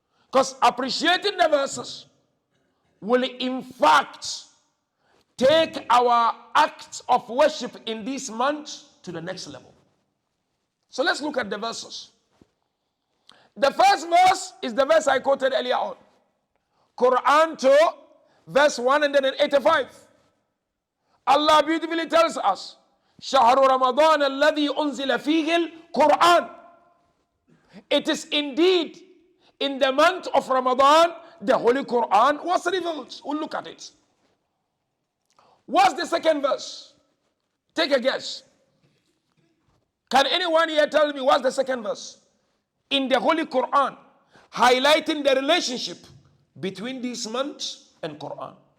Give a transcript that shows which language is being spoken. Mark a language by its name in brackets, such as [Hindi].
[English] Because appreciating the verses will in fact take our acts of worship in this month to the next level. So let's look at the verses. The first verse is the verse I quoted earlier on. Quran 2, verse 185. Allah beautifully tells us, [Arabic] شهر رمضان الذي أنزل فيه القرآن. [English] It is indeed in the month of Ramadan the Holy Quran was revealed. We'll look at it. What's the second verse? Take a guess. Can anyone here tell me what's the second verse in the Holy Quran highlighting the relationship between this month and Quran?